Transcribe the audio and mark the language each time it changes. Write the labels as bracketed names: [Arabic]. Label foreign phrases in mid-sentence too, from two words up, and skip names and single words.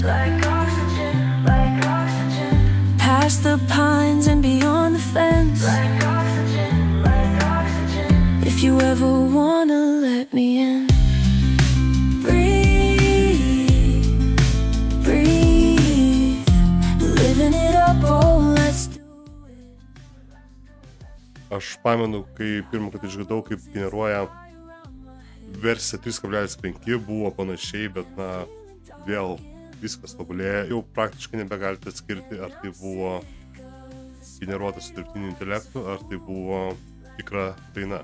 [English] Like oxygen, like oxygen. Past the pines and beyond the fence. Like oxygen, like oxygen. If you ever wanna let me in. Breathe, breathe. Living it up, oh, let's do it. [Lithuanian] Aš pamenu, kai pirmą kartą išgirdau, kaip generuoja versija 3.5 buvo panašiai, bet vėl viskas tobulėja. Jau praktiškai nebegalite atskirti, ar tai buvo generuotas su dirbtiniu intelektu, ar tai buvo tikra daina.